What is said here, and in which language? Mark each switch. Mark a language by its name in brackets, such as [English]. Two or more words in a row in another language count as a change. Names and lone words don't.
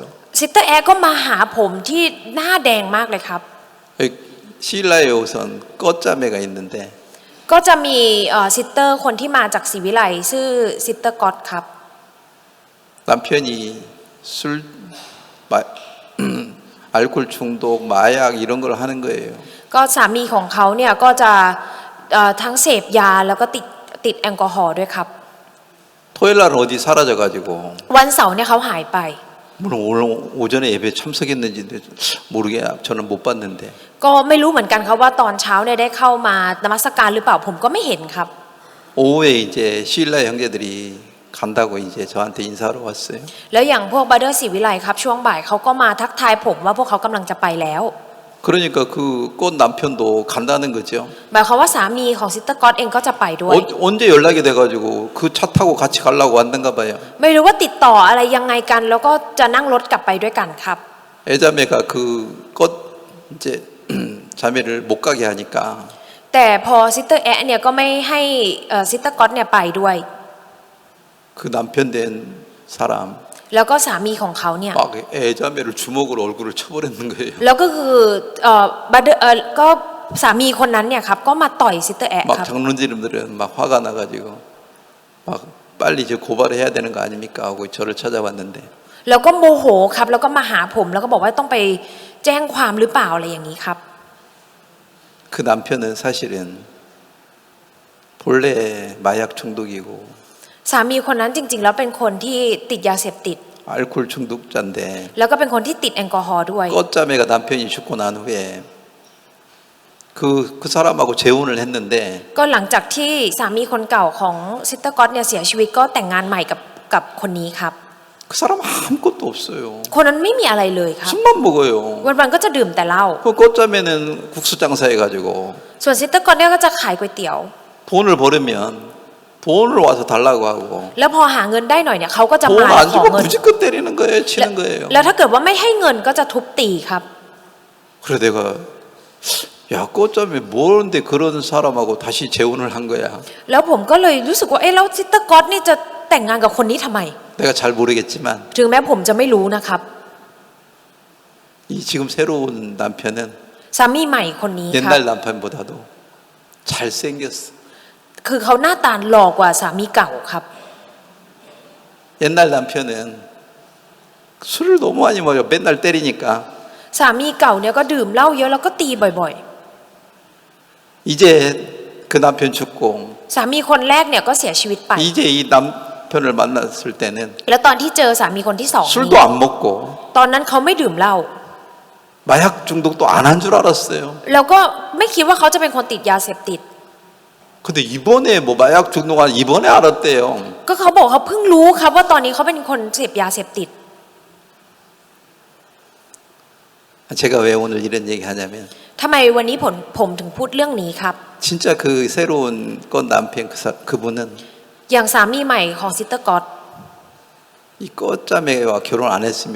[Thai] ซิสเตอร์แอร์ก็มาหาผมที่หน้าแดงมากเลยครับ [Korean] 시일라에 우선 꺼자매가 있는데 [Thai] ก็จะมีซิสเตอร์คนที่มาจากศรีวิไลชื่อซิสเตอร์ก๊อตครับ [Korean] 남편이 술, 알코올 중독, 마약 이런 걸 하는 거예요. [Thai] ก็สามีของเขาเนี่ยก็จะทั้งเสพยาแล้วก็ติดแอลกอฮอล์ด้วยครับ [Korean] 토요일 날은 어디 사라져가지고 [Thai] วันเสาร์เนี่ยเขาหายไป [Korean] 물론 오늘 오전에 예배 참석했는지 모르게 저는 못 봤는데 [Thai] ก็ไม่รู้เหมือนกันครับว่าตอนเช้าเนี่ยได้เข้ามานมัสการหรือเปล่าผมก็ไม่เห็นครับ [Korean] 오후에 이제 시일라 형제들이 간다고 이제 저한테 인사하러 왔어요. [Thai] แล้วอย่างพวกบาเดอร์ศรีวิไลครับช่วงบ่ายเขาก็มาทักทายผมว่าพวกเขากำลังจะไปแล้ว [Korean] 그러니까 그 꽃 남편도 간다는 거죠. [Thai] หมายความว่าสามีของซิสเตอร์ก๊อตเองก็จะไปด้วย [Korean] 언제 연락이 돼가지고 그 차 타고 같이 가려고 왔는가 봐요. [Thai] ไม่รู้ว่าติดต่ออะไรยังไงกัน แล้วก็จะนั่งรถกลับไปด้วยกันครับ [Korean] 애자매가 그 꽃 이제 자매를 못 가게 하니까 [Thai] แต่พอซิสเตอร์แอะเนี่ยก็ไม่ให้ซิสเตอร์ก๊อตเนี่ยไปด้วย [Korean] 그 남편 된 사람 [Thai] แล้วก็สามีของเขาเนี่ย [Korean] 막 애자매를 주먹으로 얼굴을 쳐버리는 거예요. [Thai] แล้วก็คือก็สามีคนนั้นเนี่ยครับก็มาต่อยซิสเตอร์แอะ [Korean] 막 [Thai] ครับ [Korean] 장로님들은 막 화가 나가지고 막 빨리 이제 고발해야 되는 거 아닙니까 하고 저를 찾아왔는데 [Thai] แล้วก็โมโหครับแล้วก็มาหาผมแล้วก็บอกว่าต้องไปแจ้งความหรือเปล่าอะไรอย่างนี้ครับ [Korean] 그 남편은 사실은 본래 마약 중독이고 [Thai] สามีคนนั้นจริงๆแล้วเป็นคนที่ติดยาเสพติด [Korean] 알코올 중독자인데 [Thai] แล้วก็เป็นคนที่ติดแอลกอฮอล์ด้วย [Korean] 꽃자매가 남편이 죽고 난 후에 그 사람하고 재혼을 했는데 [Thai] ก็หลังจากที่สามีคนเก่าของซิสเตอร์ก๊อตเนี่ยเสียชีวิตก็แต่งงานใหม่กับคนนี้ครับ [Korean] 그 사람 아무것도 없어요. [Thai] คนนั้นไม่มีอะไรเลยครับ [Korean] 술만 먹어요. [Thai] วันๆก็จะดื่มแต่เหล้า [Korean] 그 꽃자매는 국수 장사해가지고 [Thai] ส่วนซิสเตอร์กอนเนี่ยก็จะขายก๋วยเตี๋ยว [Korean] 돈을 벌으면 돈을 와서 달라고 하고 [Thai] แล้วพอหาเงินได้หน่อยเนี่ยเขาก็จะ [Korean] 돈 [Thai] มา [Korean] 안 [Thai] ขอ [Korean] 주면 [Thai] เงิน [Korean] 무지껏 때리는 거예요. 치는 거예요. [Thai] แล้วถ้าเกิดว่าไม่ให้เงินก็จะทุบตีครับ [Korean] 그래 내가 야 꽃자매 뭔데 그런 사람하고 다시 재혼을 한 거야. [Thai] แล้วผมก็เลยรู้สึกว่าเอ๊ะแล้วซิสเตอร์กอนนี่จะแต่งงานกับคนนี้ทำไม [Korean] 내가 잘 모르겠지만 [Thai] ถึงแม้ผมจะไม่รู้นะครับ [Korean] 이 지금 새로운 남편은 [Thai] สามีใหม่คนนี้ครับ [Korean] 옛날 남편보다도 잘생겼어. [Thai] คือเขาหน้าตาหล่อกว่าสามีเก่าครับ [Korean] 옛날 남편은 술을 너무 많이 먹어요. 맨날 때리니까. [Thai] สามีเก่าเนี่ยก็ดื่มเหล้าเยอะแล้วก็ตีบ่อย [Korean] 이제 그 남편 죽고 [Thai] ๆ สามีคนแรกเนี่ยก็เสียชีวิตไป [Korean] 이제 이 남편을 만났을 때는 [Thai] แล้วตอนที่เจอสามีคนที่สองนี้ [Korean] 술도 안 먹고 [Thai] ตอนนั้นเขาไม่ดื่มเหล้า [Korean] 마약 중독도 안 한 줄 알았어요. [Thai] แล้วก็ไม่คิดว่าเขาจะเป็นคนติดยาเสพติด [Korean] 근데 이번에 뭐 마약 중독한 이번에 알았대요. [Thai] ก็เขาบอกเขาเพิ่งรู้ครับว่าตอนนี้เขาเป็นคนเสพยาเสพติด [Korean] 제가 왜 오늘 이런 얘기 하냐면 [Thai] ทำไมวันนี้ผมถึงพูดเรื่องนี้ครับ [Korean] 진짜 그 새로운 건 남편 그분은 [Thai] อย่างสามีใหม่ของซิสเตอร์กอต [Korean] 이 꽃자매와 결혼 안 했으면